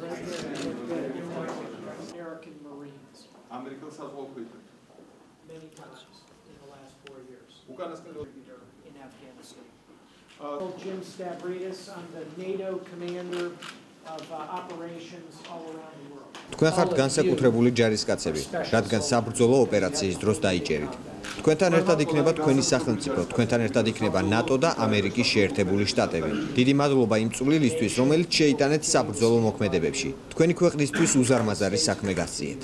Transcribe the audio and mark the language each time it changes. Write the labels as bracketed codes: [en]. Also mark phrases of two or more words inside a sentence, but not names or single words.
[en] Right there. American Marines. American Sazokuit. Many times in the last 4 years. In Afghanistan. Jim Stavridis, I'm the NATO commander of operations all around the world. [ka] თქვენ ხართ განსაკუთრებული ჯარისკაცები, რადგან საბრძოლო ოპერაციის დროს დაიჭერით. თქვენთან ერთად იქნება თქვენი სახელმწიფო, თქვენთან ერთად იქნება ნატო და ამერიკის შეერთებული შტატები. დიდი მადლობა იმ წვლილისთვის, რომელიც შეიტანეთ საბრძოლო მოქმედებებში. თქვენი ქვეყნისთვის უზარმაზარი საქმე გასწიეთ.